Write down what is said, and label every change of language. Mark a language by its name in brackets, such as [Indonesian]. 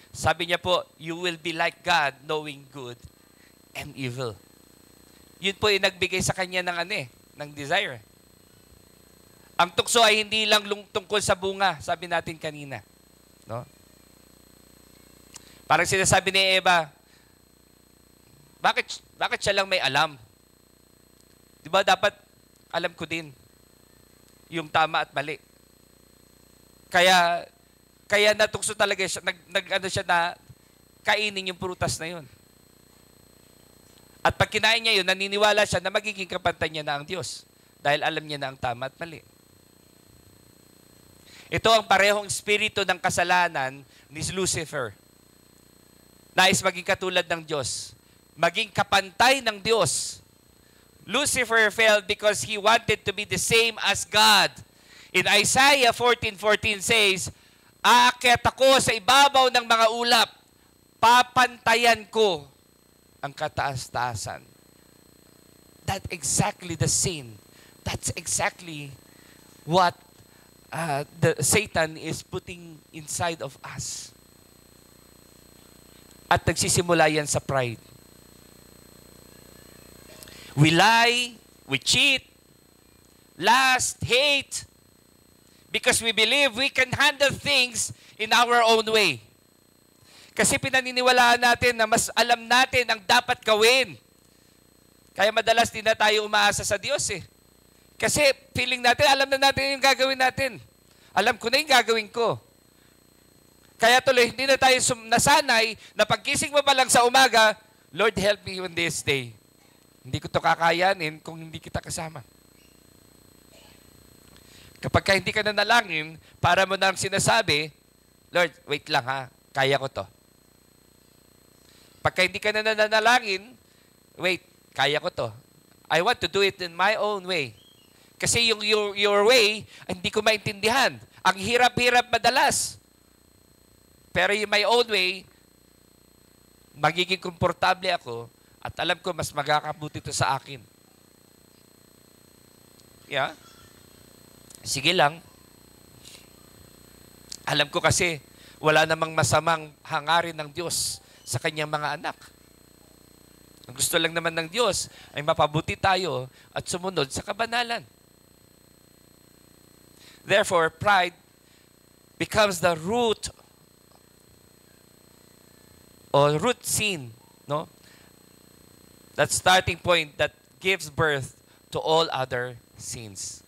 [Filipino] Sabi niya po, [English] you will be like God, knowing good and evil. [Filipino] Yun po yung nagbigay sa kanya ng desire. Ang tukso ay hindi lang tungkol sa bunga, sabi natin kanina. No? Parang sinasabi ni Eva, bakit siya lang may alam? Di ba dapat alam ko din yung tama at mali. Kaya Kaya natukso talaga siya, ano siya na kainin yung prutas na yun. At pag kinain niya yun, naniniwala siya na magiging kapantay niya na ang Diyos. Dahil alam niya na ang tama at mali. Ito ang parehong espiritu ng kasalanan ni Lucifer. Nais maging katulad ng Diyos. Maging kapantay ng Diyos. [English] Lucifer fell because he wanted to be the same as God. In Isaiah 14:14 says, [Filipino] aakyat ako sa ibabaw ng mga ulap, papantayan ko ang kataas-taasan. [English] That's exactly the sin. That's exactly what the Satan is putting inside of us. [Filipino] At nagsisimula yan sa pride. [English] We lie, we cheat, lust, hate, because we believe we can handle things in our own way. [Filipino] Kasi pinaniniwalaan natin na mas alam natin ang dapat gawin. Kaya madalas din na tayo umaasa sa Diyos eh. Kasi feeling natin, alam na natin yung gagawin natin. Alam ko na yung gagawin ko. Kaya tuloy, hindi na tayo nasanay na pagkising mo pa lang sa umaga, [English] Lord, help me on this day. [Filipino] Hindi ko to kakayanin kung hindi kita kasama. Kapag hindi ka nanalangin, para mo nang sinasabi, Lord, wait lang ha, kaya ko to. Pagka hindi ka na nanalangin, wait, kaya ko to. [English] I want to do it in my own way. [Filipino] Kasi yung [English] your way, [Filipino] hindi ko maintindihan. Ang hirap-hirap madalas. Pero yung [English] my own way, [Filipino] magiging komportable ako at alam ko mas magkakabuti ito sa akin. Yeah? Sige lang. Alam ko kasi wala namang masamang hangarin ng Diyos sa kanyang mga anak. Ang gusto lang naman ng Diyos ay mapabuti tayo at sumunod sa kabanalan. [English] Therefore, pride becomes the root or root sin, no? That starting point that gives birth to all other sins.